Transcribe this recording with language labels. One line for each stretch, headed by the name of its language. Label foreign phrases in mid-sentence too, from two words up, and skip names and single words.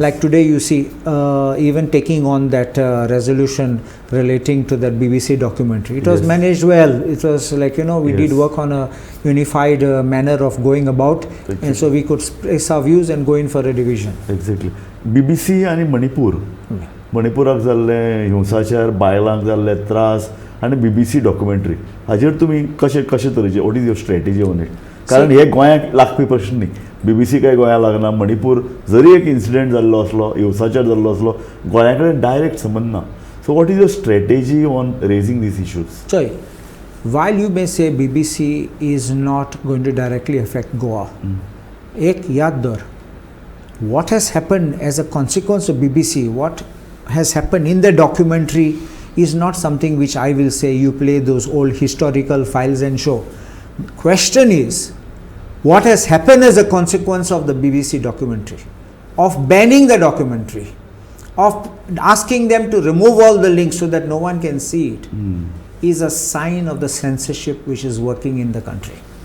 English: Like today you see, even taking on that resolution relating to that BBC documentary, it was managed well. It was like, we did work on a unified manner of going about, and so we could express our views and go in for a division. Exactly.
Konkani: BBC आणि मणिपुराक जाल्ले हिंसाचार, बायलांक जाल्ले त्रास आनी BBC डॉक्युमेंटरी, हाजेर तुमी कशे तरेचे,
English: what is your strategy on it?
Konkani: कारण हे गोंयाक लागपी प्रश्न न्ही. BBC काय गोंयाक लागना, मणिपूर जरी एक इन्सिडेंट जाल्लो असलो, हिंसाचार जाल्लो असलो, गोंया कडेन डायरेक्ट संबंध ना.
English: so what is your strategy on raising these issues? Sorry, while you may say BBC is not going to directly affect Goa,
Konkani: एक याद दवर,
English: what has happened as a consequence of BBC, what has happened in the documentary is not something which I will say you play those old historical files and show. Question is, what has happened as a consequence of the BBC documentary, of banning the documentary, of asking them to remove all the links so that no one can see it, is a sign of the censorship which is working in the country.